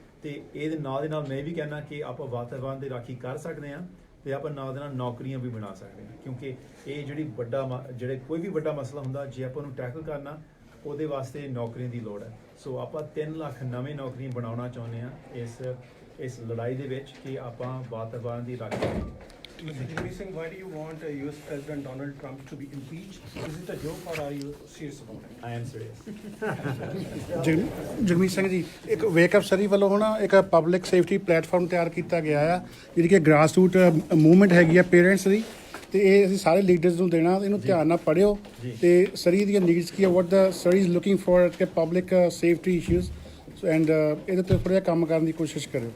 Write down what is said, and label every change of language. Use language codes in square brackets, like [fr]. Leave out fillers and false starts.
[pa] ਅਤੇ ਇਹਦੇ ਨਾਲ ਦੇ ਨਾਲ ਮੈਂ ਵੀ ਕਹਿੰਦਾ ਕਿ ਆਪਾਂ ਵਾਤਾਵਰਨ ਦੀ ਰਾਖੀ ਕਰ ਸਕਦੇ ਹਾਂ ਅਤੇ ਆਪਾਂ ਨਾਲ ਦੇ ਨਾਲ ਨੌਕਰੀਆਂ ਵੀ ਬਣਾ ਸਕਦੇ ਹਾਂ ਕਿਉਂਕਿ ਇਹ ਜਿਹੜੇ ਕੋਈ ਵੀ ਵੱਡਾ ਮਸਲਾ ਹੁੰਦਾ ਜੇ ਆਪਾਂ ਉਹਨੂੰ ਟੈਕਲ ਕਰਨਾ ਉਹਦੇ ਵਾਸਤੇ ਨੌਕਰੀਆਂ ਦੀ ਲੋੜ ਹੈ। ਸੋ ਆਪਾਂ 3 ਲੱਖ ਨਵੇਂ ਨੌਕਰੀਆਂ ਬਣਾਉਣਾ ਚਾਹੁੰਦੇ ਹਾਂ ਇਸ ਲੜਾਈ ਦੇ ਵਿੱਚ ਕਿ ਆਪਾਂ ਵਾਤਾਵਰਨ ਦੀ ਰਾਖੀ ਕਰੀਏ। [en] Jagmeet Singh, why do you want US President Donald Trump to be impeached? Is it a joke or are you serious about it? I am serious. [pa] Jagmeet Singh ji, ਇੱਕ ਵੇਕਅਪ ਸਰੀ ਵੱਲੋਂ ਹੁਣ ਇੱਕ ਪਬਲਿਕ ਸੇਫਟੀ ਪਲੇਟਫਾਰਮ ਤਿਆਰ ਕੀਤਾ ਗਿਆ ਆ ਜਿਹੜੀ ਕਿ ਗ੍ਰਾਸ ਰੂਟ ਮੂਵਮੈਂਟ ਹੈਗੀ ਆ ਪੇਰੈਂਟਸ ਦੀ, ਤੇ ਇਹ ਅਸੀਂ ਸਾਰੇ ਲੀਡਰਸ ਨੂੰ ਦੇਣਾ। ਇਹਨੂੰ ਧਿਆਨ ਨਾਲ ਪੜ੍ਹਿਓ ਤੇ ਸਰੀ ਦੀਆਂ ਨੀਡਸ ਕੀ ਆ, [en] what the Surrey is looking for [pa] ਕਿ ਪਬਲਿਕ ਸੇਫਟੀ ਇਸ਼ੂਜ਼ ਐਂਡ ਇਹਦੇ ਤੇ ਥੋੜ੍ਹਾ ਜਿਹਾ ਕੰਮ ਕਰਨ ਦੀ ਕੋਸ਼ਿਸ਼ ਕਰਿਓ।